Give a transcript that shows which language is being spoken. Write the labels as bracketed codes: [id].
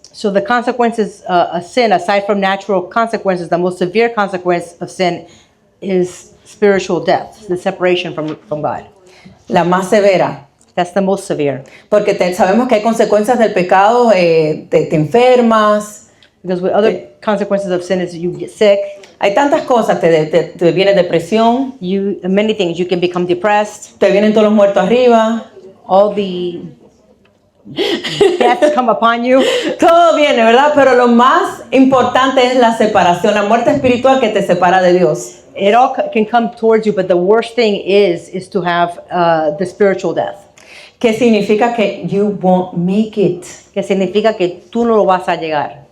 [en] So the consequences of sin, aside from natural consequences, the most severe consequence of sin is spiritual death, the separation from God. [es] La más severa. [en] That's the most severe. [es] Porque sabemos que hay consecuencias del pecado, te enfermas, [en] Because with other consequences of sin is you get sick, [es] hay tantas cosas, te viene depresión, [en] many things. You can become depressed, [es] te vienen todos los muertos arriba, [en] all the deaths come upon you. [es] todo viene, ¿verdad? Pero lo más importante es la separación, la muerte espiritual que te separa de Dios. [en] It all can come towards you, but the worst thing is to have the spiritual death. [es] Que significa que [en] you won't make it. [es] Que significa que tú no lo vas a llegar.